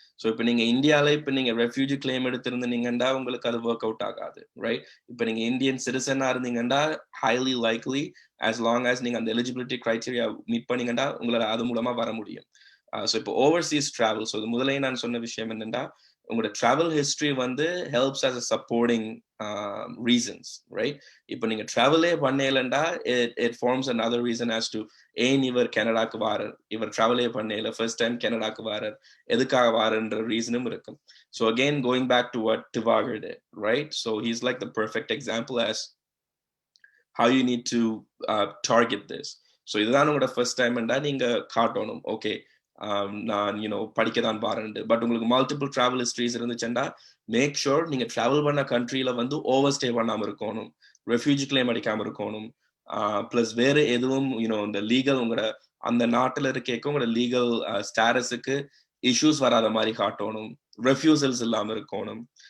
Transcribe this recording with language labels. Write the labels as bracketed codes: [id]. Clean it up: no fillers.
[ta] So இப்போ நீங்க இந்தியால இப்போ நீங்க refugee claim எடுத்திருந்தீங்கன்னா உங்களுக்கு அது work out ஆகாது, [en] right? [ta] இப்போ நீங்க Indian citizen இருந்தீங்கன்னா [en] highly likely, as long as [ta] நீங்க அந்த eligibility criteria meet பண்ணீங்கன்னா உங்களால அது மூலமா வர முடியும். So இப்போ overseas travel, so முதல்ல நான் சொன்ன விஷயம் என்னன்னா உங்களோட travel history வந்து [en] helps as a supporting reasons, right? [ta] இப்போ நீங்க travel பண்ணலண்டா [en] it forms another reason as to [ta] ஏன் இவர் கனடாக்கு வாரர், இவர் travel பண்ணல, first time கனடாக்கு வாரர், எதுக்காக வாரன்ற ரீசனும் இருக்கும். [en] So again, going back to what Thivagar did, right? So he's like the perfect example as how you need to target this. [ta] So இதுதான் உங்களோட first time ண்டா நீங்க காட்டணும், okay, நான் படிக்க தான் பாறேன். பட் உங்களுக்கு மல்டிபிள் டிராவல் ஹிஸ்டரிஸ் இருந்துச்சுன்னா மேக் ஷூர் நீங்க டிராவல் பண்ண கண்ட்ரியில வந்து ஓவர் ஸ்டே பண்ணாம இருக்கணும், ரெஃப்யூஜி கிளைம் அடிக்காம இருக்கணும், பிளஸ் வேற எதுவும் இந்த லீகல் உங்களோட அந்த நாட்டுல இருக்க உங்களோட லீகல் ஸ்டேட்டஸுக்கு இஷ்யூஸ் வராத மாதிரி காட்டணும், ரெஃப்யூசல்ஸ் இல்லாம இருக்கணும்.